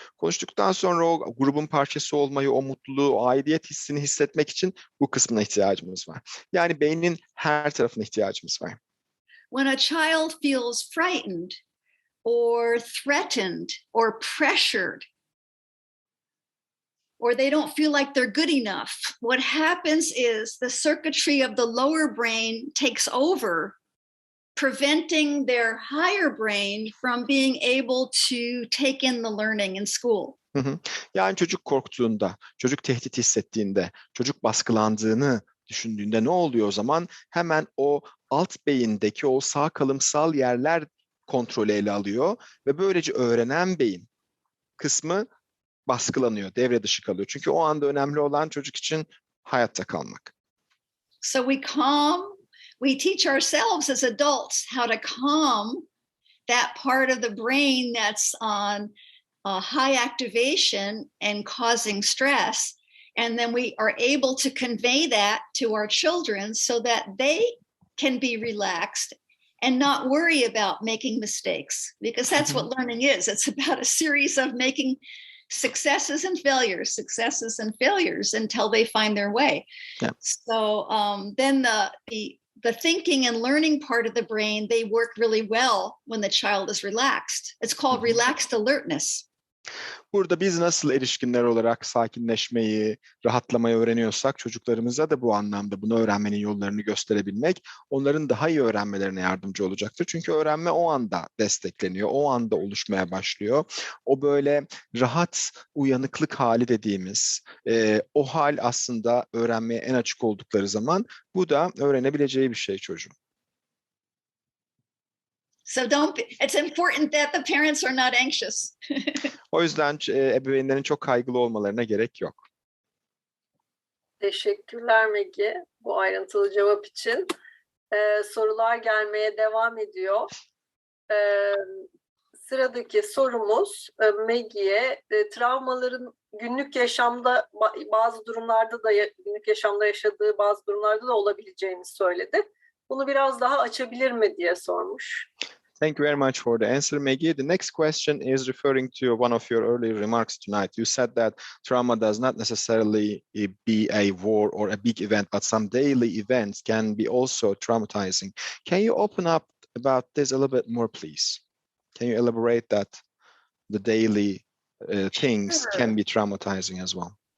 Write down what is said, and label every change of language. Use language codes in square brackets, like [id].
[tr] Konuştuktan sonra o grubun parçası olmayı, o mutluluğu, o aidiyet hissini hissetmek için bu kısmına ihtiyacımız var. Yani beynin her tarafına ihtiyacımız var. [en] When a child feels frightened or threatened or pressured, or they don't feel like they're good enough, what happens is the circuitry of the lower brain takes over, preventing their higher brain from being able to take in the learning in school. [tr] Yani çocuk korktuğunda, çocuk tehdit hissettiğinde, çocuk baskılandığını düşündüğünde ne oluyor o zaman? Hemen o alt beyindeki o sağ kalımsal yerler kontrolü ele alıyor ve böylece öğrenen beyin kısmı baskılanıyor, devre dışı kalıyor. Çünkü o anda önemli olan çocuk için hayatta kalmak. [en] So we teach ourselves as adults how to calm that part of the brain that's on high activation and causing stress. And then we are able to convey that to our children so that they can be relaxed and not worry about making mistakes, because that's what learning is. It's about a series of making successes and failures until they find their way. Yeah. So then the thinking and learning part of the brain, they work really well when the child is relaxed. It's called relaxed alertness. [tr] Burada biz nasıl erişkinler olarak sakinleşmeyi, rahatlamayı öğreniyorsak çocuklarımıza da bu anlamda bunu öğrenmenin yollarını gösterebilmek onların daha iyi öğrenmelerine yardımcı olacaktır. Çünkü öğrenme o anda destekleniyor, o anda oluşmaya başlıyor. O böyle rahat uyanıklık hali dediğimiz o hal aslında öğrenmeye en açık oldukları zaman bu da öğrenebileceği bir şey çocuğun. [en] So it's important that the parents are not anxious. [tr] O yüzden ebeveynlerin çok kaygılı olmalarına gerek yok. Teşekkürler Maggie bu ayrıntılı cevap için. Sorular gelmeye devam ediyor. Sıradaki sorumuz Maggie'ye travmaların günlük yaşamda bazı durumlarda da günlük yaşamda yaşadığı bazı durumlarda da olabileceğini söyledi. Bunu biraz daha açabilir mi diye sormuş. [en] Thank you very much for the answer, Maggie. The next question is referring to one of your earlier remarks tonight. You said that trauma does not necessarily be a war or a big event, but some daily events can be also traumatizing. Can you open up about this a little bit more, please? Can you elaborate that the daily things can be traumatizing as well?